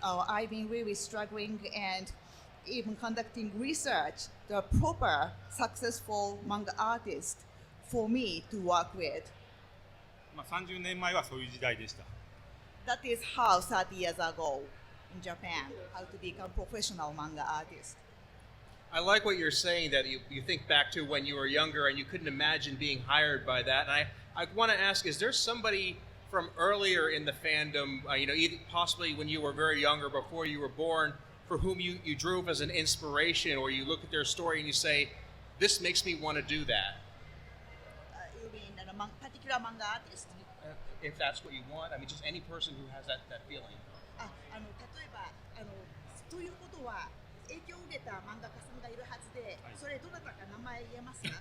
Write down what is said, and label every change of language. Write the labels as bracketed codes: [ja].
[en] I've been really struggling and even conducting research, the proper successful manga artist for me to work with. [ja] 30年前はそういう時代でした。 [en] That is how 30 years ago in Japan, how to become professional manga artist. I like what you're saying, that you think back to when you were younger and you couldn't imagine being hired by that. And I want to ask, is there somebody from earlier in the fandom, either possibly when you were very young or before you were born, for whom you drew as an inspiration, or you look at their story and you say, this makes me want to do that? You mean a particular manga artist? If that's what you want. I mean, just any person who has that feeling. [ja] 例えばということは影響を受けた漫画家さんがいるはずで、それどなたか名前言えますか？